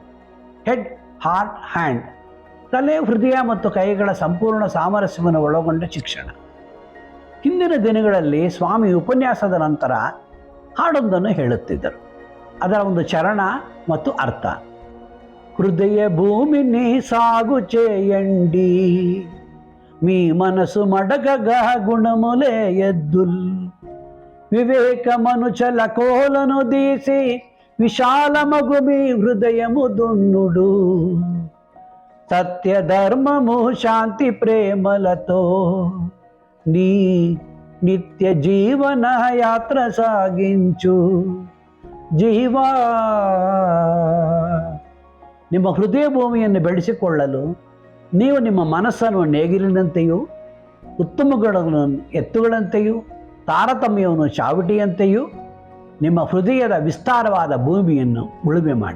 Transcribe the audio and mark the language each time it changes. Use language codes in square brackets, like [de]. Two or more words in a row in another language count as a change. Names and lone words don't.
[en] head, heart, hand, [kn] ತಲೆ, ಹೃದಯ ಮತ್ತು ಕೈಗಳ ಸಂಪೂರ್ಣ ಸಾಮರಸ್ಯವನ್ನು ಒಳಗೊಂಡ ಶಿಕ್ಷಣ. ಹಿಂದಿನ ದಿನಗಳಲ್ಲಿ ಸ್ವಾಮಿ ಉಪನ್ಯಾಸದ ನಂತರ ಹಾಡೊಂದನ್ನು ಹೇಳುತ್ತಿದ್ದರು. [te] ಅದರ ಒಂದು ಚರಣ ಮತ್ತು ಅರ್ಥ: హృదయ భూమి నీ ಸಾಗು చేయండి, మీ మనసు మడగగా గుణములే ఎద్దుల్, వివేకమను చలకోలను దీసి విశాలమగు మీ హృదయము దున్నుడు, సత్య ధర్మము శాంతి ప్రేమలతో నీ నిత్య జీవన యాత్ర సాగించు జీవా. [kn] ನಿಮ್ಮ ಹೃದಯ ಭೂಮಿಯನ್ನು ಬೆಳೆಸಿಕೊಳ್ಳಲು ನೀವು ನಿಮ್ಮ ಮನಸ್ಸನ್ನು ನೇಗಿಲಿನಂತೆಯೂ, ಉತ್ತಮಗಳನ್ನು ಎತ್ತುಗಳಂತೆಯೂ, ತಾರತಮ್ಯವನ್ನು ಚಾವಟಿಯಂತೆಯೂ ನಿಮ್ಮ ಹೃದಯದ ವಿಸ್ತಾರವಾದ ಭೂಮಿಯನ್ನು ಉಳುಮೆ ಮಾಡಿ.